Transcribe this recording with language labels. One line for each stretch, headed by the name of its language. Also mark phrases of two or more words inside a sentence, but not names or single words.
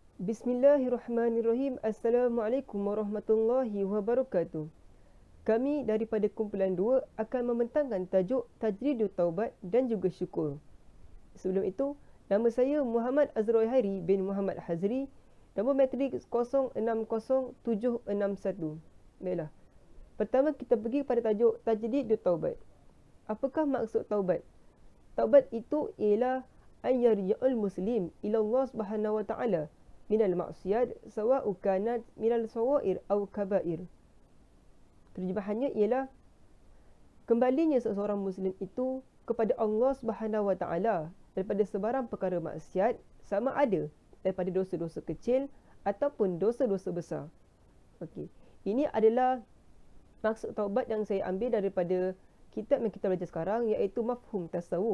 Arabic: بسم الله الرحمن الرحيم. السلام عليكم ورحمة الله وبركاته.
Malay: Kami daripada kumpulan 2 akan membentangkan tajuk Tajridut Taubat dan juga Syukur. Sebelum itu, nama saya Muhammad Azrul Hairi bin Muhammad Hazri. Nombor matrik 060761. Baiklah. Pertama kita pergi pada tajuk Tajridut Taubat. Apakah maksud taubat? Taubat itu ialah
Arabic: أن يرجع المسلم إلى الله سبحانه وتعالى من المعاصي سواء كانت من الصغائر أو الكبائر.
Malay: Terjemahannya ialah kembalinya seseorang muslim itu kepada
Arabic: الله سبحانه وتعالى
Malay: daripada sebarang perkara maksiat, sama ada daripada dosa-dosa kecil ataupun dosa-dosa besar. Okey. Ini adalah maksud taubat yang saya ambil daripada kitab yang kita belajar sekarang, iaitu Mafhum Tasawuf.